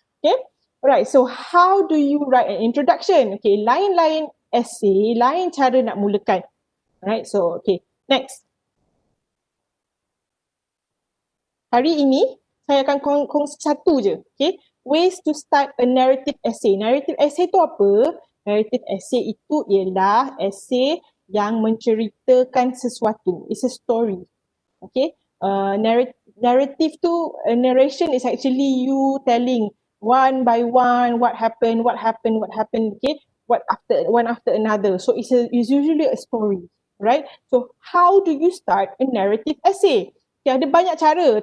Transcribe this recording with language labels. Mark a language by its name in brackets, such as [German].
[English] Okay, alright, so how do you write an introduction? [Malay] Okay, lain-lain essay, lain cara nak mulakan. [English] Alright, so okay, next. [Malay] Hari ini saya akan kongsi satu je. [English] Okay, ways to start a narrative essay. [Malay] Narrative essay tu apa? Narrative essay itu ialah essay yang menceritakan sesuatu. [English] It's a story. Okay, narrative tu, narration is actually you telling one by one what happened. Okay, one after another. So it's usually a story, right? So how do you start a narrative essay? Okay, [Malay] ada banyak cara.